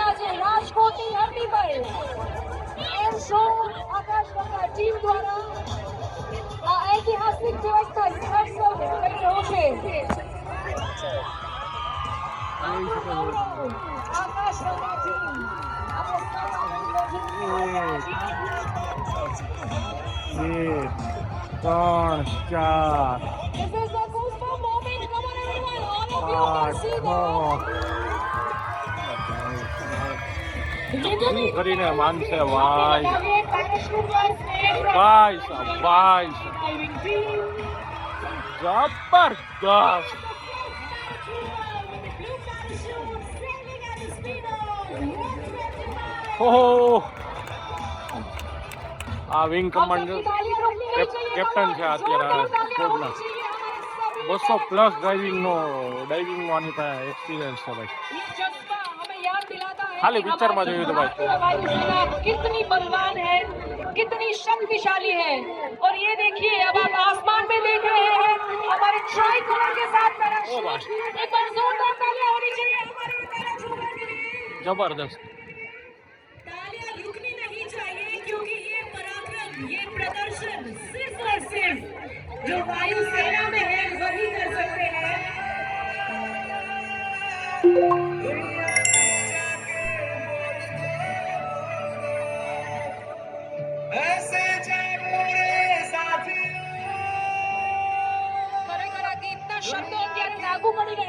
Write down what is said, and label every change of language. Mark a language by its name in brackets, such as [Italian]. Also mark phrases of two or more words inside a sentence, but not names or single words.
[Gujarati] આજે રાજકોટની ધરતી પર એર શો આકાશગંગા ટીમ દ્વારા આ ઐતિહાસિક દિવસ પર રિહર્સલ થઈ રહ્યો છે. આકાશગંગા ટીમ ત્રણ, ચાર, [English] This is the goosebump moment. Come on everyone, all of you can [Gujarati] પાંચ, [English] see [Gujarati] છ. [English] this. [Gujarati] શું કરીને માનશે ભાઈ. [English] Parachute was made from [Gujarati] ભાઈ સાહેબ, ભાઈ સાહેબ, [English] diving team. [Gujarati] જબરદસ્ત. [English] Blue parachute sailing at the speed of 125. [Gujarati] ઓહો, આ [English] wing commander captain [Gujarati] છે અત્યારે સ્કોડના. 200+ ડાઇવિંગનો આની પાસે એક્સપિરિયન્સ છે ભાઈ. ખાલી પિક્ચર માં જોયું તો ભાઈ. [Hindi] वायुसेना कितनी बलवान है, कितनी शक्तिशाली है. और ये देखिए, अब आप आसमान में देख रहे हैं हमारे [English] tri colour [Hindi] के साथ पैराशूट. एक बार जोरदार तालियां होनी चाहिए हमारे पैराशूटर के लिए. जबरदस्त. तालियां रुकनी नहीं चाहिए, क्योंकि ये पराक्रम, ये प्रदर्शन सिर्फ और सिर्फ जो वायुसेना में है वही कर सकते हैं. [Gujarati] ખરેખર આ ગીતના શબ્દો અત્યારે લાગુ પડી રહ્યા